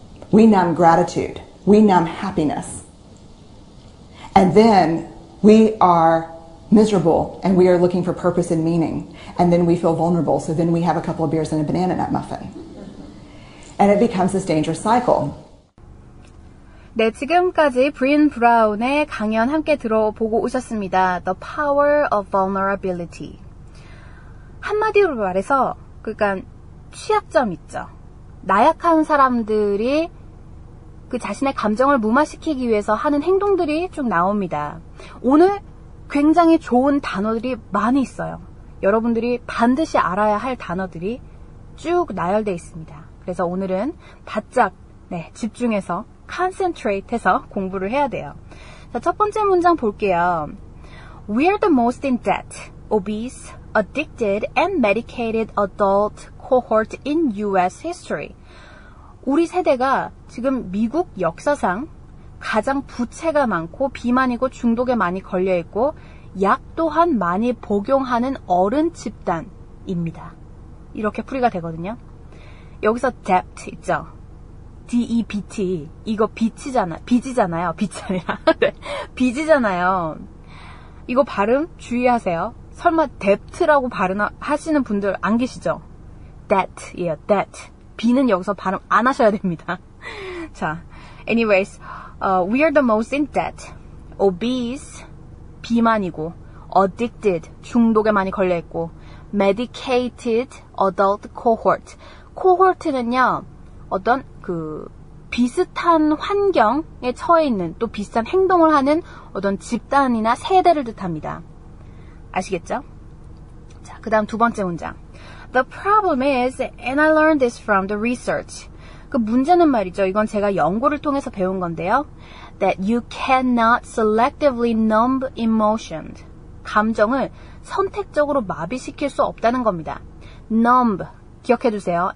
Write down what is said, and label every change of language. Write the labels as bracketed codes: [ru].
[en] We numb gratitude. We numb happiness. And then we are miserable and we are looking for purpose and meaning. And then we feel vulnerable. So then we have a couple of beers and a banana nut muffin. And it becomes this dangerous cycle. [ko] 네, 지금까지 브린 브라운의 강연 함께 들어보고 오셨습니다. [en] The Power of Vulnerability. [ko] 한마디로 말해서, 그러니까 취약점 있죠. 나약한 사람들이 그 자신의 감정을 무마시키기 위해서 하는 행동들이 쭉 나옵니다. 오늘 굉장히 좋은 단어들이 많이 있어요. 여러분들이 반드시 알아야 할 단어들이 쭉 나열되어 있습니다. 그래서 오늘은 바짝 집중해서 concentrate 해서 공부를 해야 돼요. 자, 첫 번째 문장 볼게요. [en] We are the most in debt, obese, addicted, and medicated adult cohort in US history. [ko] 우리 세대가 지금 미국 역사상 가장 부채가 많고 비만이고 중독에 많이 걸려있고 약 또한 많이 복용하는 어른 집단입니다. 이렇게 풀이가 되거든요. 여기서 debt 있죠. D-E-B-T. 이거 빚이잖아요. 빚이 아니라. 네. 빚이잖아요. 이거 발음 주의하세요. 설마 debt라고 발음하시는 분들 안 계시죠? debt예요. debt. B는 여기서 발음 안 하셔야 됩니다. [en] 자, anyways, we are the most in debt, obese, [ko] 비만이고, [en] addicted, [ko] 중독에 많이 걸려있고, [en] medicated adult cohort. [ko] cohort는요, 어떤 비슷한 환경에 처해 있는 또 비슷한 행동을 하는 어떤 집단이나 세대를 뜻합니다. 아시겠죠? 자, 그 다음 두 번째 문장. [en] The problem is, and I learned this from the research. [ko] 그 문제는 말이죠. 이건 제가 연구를 통해서 배운 건데요. [en] That you cannot selectively numb emotion. [ko] 감정을 선택적으로 마비시킬 수 없다는 겁니다. numb, 기억해두세요.